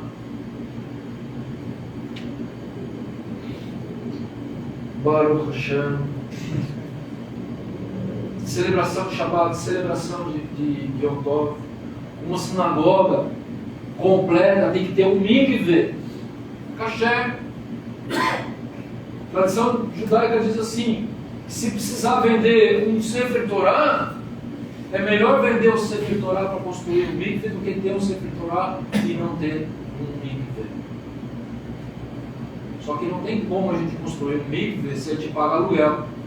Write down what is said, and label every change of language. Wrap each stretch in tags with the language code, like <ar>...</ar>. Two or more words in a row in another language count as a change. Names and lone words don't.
<he>ברוך השם.</he> <pt>Celebração de Shabbat, celebração de</pt> <he>יום טוב.</he> <pt>Uma sinagoga completa tem que ter um mikveh, kasher. A tradição judaica diz assim: que se precisar vender um</pt> <he>ספר תורה,</he> <pt>é melhor vender o</pt> <he>ספר תורה</he> <pt>para construir um mikveh do que ter um</pt> <he>ספר תורה</he> <pt>e não ter um mikveh. Só que não tem como a gente construir um mikveh se a gente paga aluguel.</pt>